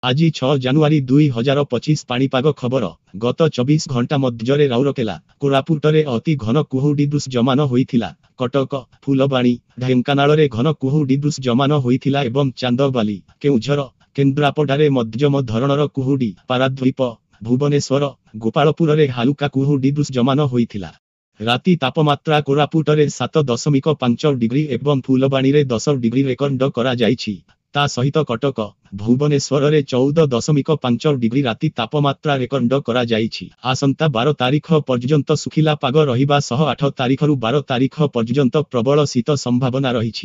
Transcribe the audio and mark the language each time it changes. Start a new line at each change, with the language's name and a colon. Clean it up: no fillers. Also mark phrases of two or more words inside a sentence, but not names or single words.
Odia: ଆଜି 6 ଜାନୁଆରୀ 2025 ପାଣିପାଗ ଖବର ଗତ 24 ଘଣ୍ଟା ମଧ୍ୟରେ ରାଉରକେଲା କୋରାପୁଟରେ ଅତି ଘନ କୁହୁଡ଼ି ଦୃଶ୍ୟମାନ ହୋଇଥିଲା। କଟକ ଫୁଲବାଣୀ ଢେଙ୍କାନାଳରେ ଘନ କୁହୁଡ଼ି ଦୃଶ୍ୟମାନ ହୋଇଥିଲା ଏବଂ ଚାନ୍ଦବାଲି କେଉଝର କେନ୍ଦ୍ରାପଡ଼ାରେ ମଧ୍ୟମ ଧରଣର କୁହୁଡ଼ି ପାରାଦ୍ୱୀପ ଭୁବନେଶ୍ୱର ଗୋପାଳପୁରରେ ହାଲୁକା କୁହୁଡ଼ି ଦୃଶ୍ୟମାନ ହୋଇଥିଲା। ରାତି ତାପମାତ୍ରା କୋରାପୁଟରେ 7.5 ଡିଗ୍ରୀ ଏବଂ ଫୁଲବାଣୀ 10 ଡିଗ୍ରୀ ରେକର୍ଡ କରା ଯାଇଛି। ତା ସହିତ କଟକ ଭୁବନେଶ୍ୱର 14.5 ଡିଗ୍ରୀ ରାତି ତାପମାତ୍ରା ରେକର୍ଡ କରା ଯାଇଛି। ଆସନ୍ତା 12 ତାରିଖ ପର୍ଯ୍ୟନ୍ତ ଶୁଖିଲା ପାଗ ରହିବା ସହ 8 ତାରିଖରୁ 12 ତାରିଖ ପର୍ଯ୍ୟନ୍ତ ପ୍ରବଳ ଶୀତ ସମ୍ଭାବନା ରହିଛି।